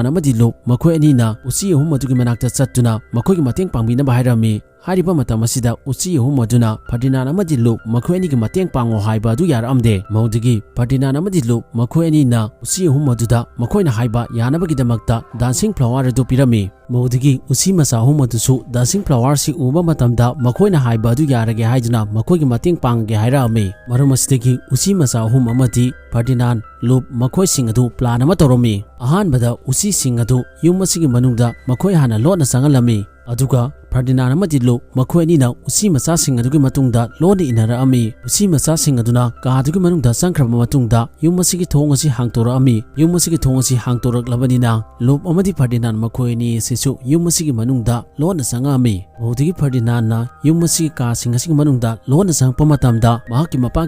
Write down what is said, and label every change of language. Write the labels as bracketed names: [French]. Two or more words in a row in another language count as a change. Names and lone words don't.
[Manipuri] amadi lop makhoi anina usi ahum madugi manakta chattuna makhoigi mateng pangbinaba hairami hariba matam asida usi ahum aduna Ferdinand amadi lop makhoi ani gi mateng pango haiba du yaramde maudagi Ferdinand amadi lop makhoi ani na usi ahum aduda makhoina haiba yanabagi damakta [English] dancing flower [Manipuri] adu pirami maudagi usi masa ahum adusu [English] dancing flower [Manipuri] si uba matamda makhoina haiba du yarage haiduna makhoigi mateng pangge hairami maram asidagi usi masa ahum amadi Ferdinand lop makhoi sing adu plan ama toromi ahanbada usi sing adu yum asigi manungda makhoi hana lona sangalami aduga Ferdinand amadi lop makhoi anina usi macha sing adugi matungda lona inarami usi macha sing aduna ka adugi manungda sangkraba matungda yum asigi thong asi hangtorami yum asigi thong asi hangtoraklabanina lop amadi Ferdinand makhoi ani sisu yum asigi manungda lona sangami maudagi Ferdinand na yum asigi ka sing asigi manungda lona sangpa matamda mahakki mapagi